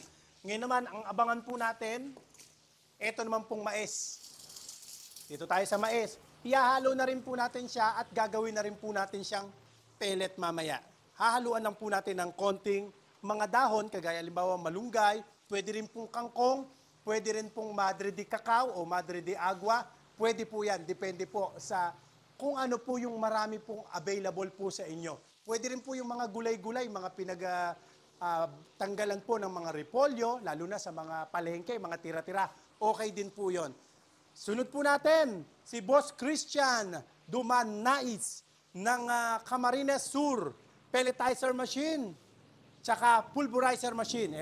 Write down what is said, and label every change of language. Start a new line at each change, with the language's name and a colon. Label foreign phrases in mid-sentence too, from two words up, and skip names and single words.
Filipino: Ngayon naman, ang abangan po natin, eto naman pong mais. Dito tayo sa mais. Ihahalo na rin po natin siya at gagawin na rin po natin siyang pellet mamaya. Hahaluan lang po natin ng konting mga dahon, kagaya halimbawa malunggay, pwede rin pong kangkong, pwede rin pong madre de cacao o madre de agua. Pwede po yan, depende po sa kung ano po yung marami pong available po sa inyo. Pwede rin po yung mga gulay-gulay, mga tanggalan po ng mga repolyo, lalo na sa mga palengke, mga tira-tira. Okay din po yon. Sunod po natin, si Boss Christian Dumanais ng Camarines Sur,
English: pelletizer machine,
Filipino: tsaka
English: pulverizer machine.